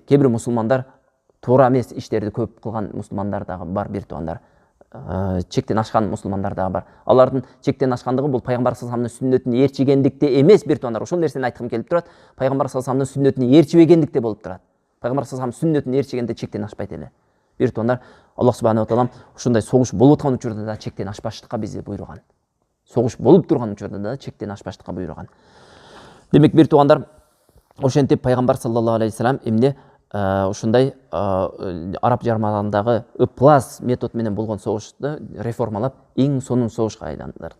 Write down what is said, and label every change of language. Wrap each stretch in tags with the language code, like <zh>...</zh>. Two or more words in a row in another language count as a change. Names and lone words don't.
<ky>Кээ бир мусулмандар туура эмес иштерди көп кылган мусулмандар дагы бар бир туугандар. Чектен ашкан мусулмандар дагы бар. Алардын чектен ашкандыгы бул пайгамбар</ky> <ar>صلى الله عليه وسلمдын</ar> <ky>сүннөтүн ээрчигендикте эмес бир туугандар. Ошол нерсени айткым келип турат. Пайгамбар</ky> <ar>صلى الله عليه وسلمдын</ar> <ky>сүннөтүн ээрчибегендикте болуп турат. Пайгамбар</ky> <ar>صلى الله عليه وسلمдын</ar> <ky>сүннөтүн ээрчигенде чектен ашпайт эле. Бир туугандар,</ky> <ar>الله سبحانه وتعالى</ar> <ky>ушундай согуш болуп аткан учурда да чектен ашпаштыкка бизди буйруган. Согуш болуп турган учурда да чектен ашпаштыкка буйруган. Демек бир туугандар, ошентип пайгамбар</ky> <ar>صلى الله عليه وسلم</ar> <ky>эмне ушундай араб жармаларындагы ыплас метод менен болгон согушту реформалап эң сонун согушка айландырды.</ky>